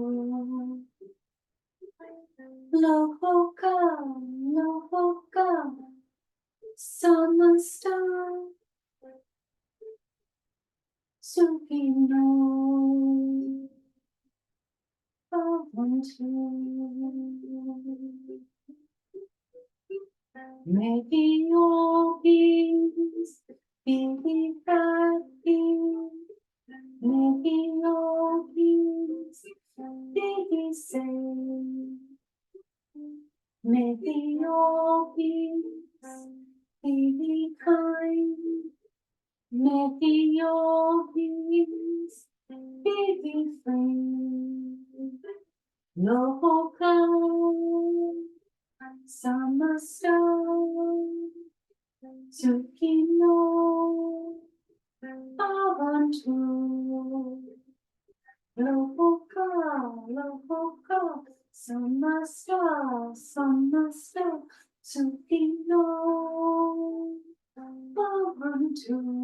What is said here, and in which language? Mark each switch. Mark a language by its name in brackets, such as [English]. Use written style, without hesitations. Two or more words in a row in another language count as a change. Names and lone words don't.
[Sanskrit] Loka, loka, samasta sukino bhavantu. [English] May your peace be happy. May your peace be safe. May your peace be kind. May your peace be free. [Sanskrit] Loka samasta sukino bhavantu. Loka, loka, samasta, samasta sukino bhavantu.